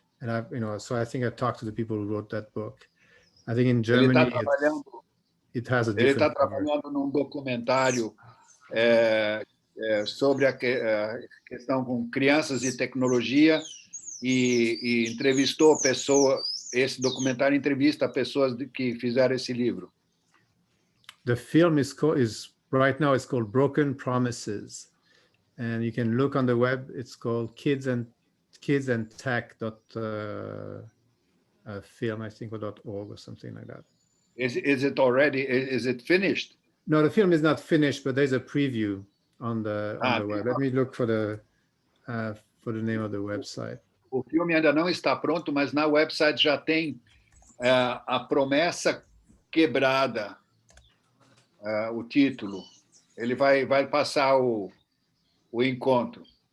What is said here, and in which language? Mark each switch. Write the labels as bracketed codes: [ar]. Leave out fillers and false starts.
[en] And so I think I talked to the people who wrote that book. I think in Germany it has a different. [pt] Ele está trabalhando num documentário sobre a questão com crianças e tecnologia, e entrevistou pessoas. Esse documentário entrevista pessoas que fizeram esse livro. [en] The film is right now it's called Broken Promises, and you can look on the web. It's called Kids and Tech film, I think, or .org or something like that. Is it finished? No, the film is not finished, but there's a preview on the web. Let me look for the name of the website. [pt] O filme ainda não está pronto, mas na website já tem a promessa quebrada, o título. Ele vai passar o encontro.